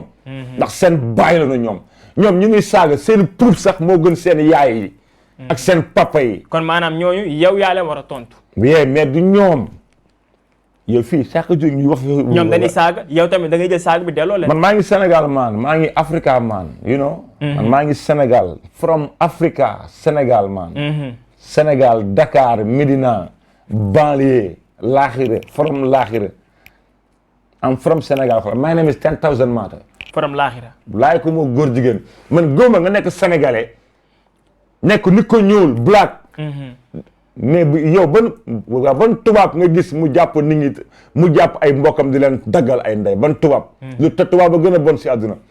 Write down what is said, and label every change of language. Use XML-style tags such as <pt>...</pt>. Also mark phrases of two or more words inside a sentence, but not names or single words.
<wo>ndax seen baay la na ñoom ñu ngi saaga seen pour sax moo gën seen yaay yi. ak seen papa yi. kon maanaam ñooñu yow yaa leen war a tontu.</wo> <fr>oui mais</fr> <wo>du ñoom. yow fii chaque jour ñuy wax. ñoom dañuy saaga yow tamit da ngay jël saaga bi delloo leen. man maa ngi Sénégal man maa ngi Africa man</wo> <en>you know.</en> <wo>man maa ngi Sénégal</wo> <en>from Africa</en> <wo>Sénégal man.</wo> <en>Sénégal Dakar Médina banlieue Laxire from Laxire. I'm from Sénégal my name is 10,000 Mata. from Laxire.</en> <wo>laay ko moo góor jigéen man góoma nga nekk sénégalais nekk nit ko ñuul black. mais yow ban tubaab nga gis mu jàpp nit ñi mu jàpp ay mbokkam di leen daggal ay ndey ban tubaab. lu te tubaab a gën a bon si àdduna.</wo>